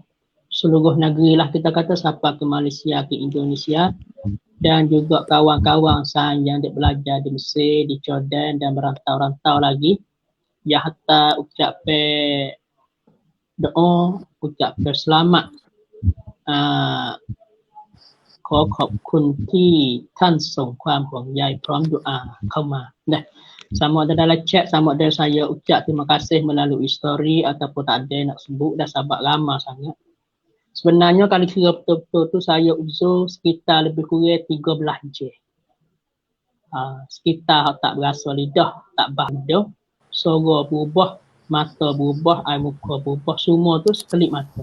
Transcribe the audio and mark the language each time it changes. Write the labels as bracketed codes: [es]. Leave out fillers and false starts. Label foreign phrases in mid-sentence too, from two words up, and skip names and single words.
[ms] Seluruh negeri lah kita kata, sampai ke Malaysia, ke Indonesia, dan juga kawan-kawan saya yang belajar di Mesir, di Jordan dan merantau-rantau lagi. Ya hatta ucap doa, ucap selamat. [th] ขอขอบคุณที่ท่านส่งความห่วงใยพร้อมดุอาเข้ามานะ [ms] sama ada dalam chat, sama ada saya ucap terima kasih melalui story ataupun tak ada nak sebut, dah sahabat lama sangat. Sebenarnya kalau kira betul-betul tu saya uzur sekitar lebih kurang 13 jam. Sekitar tak berasa lidah, tak bahasa, suara berubah, mata berubah, air muka berubah, semua tu sekelip mata.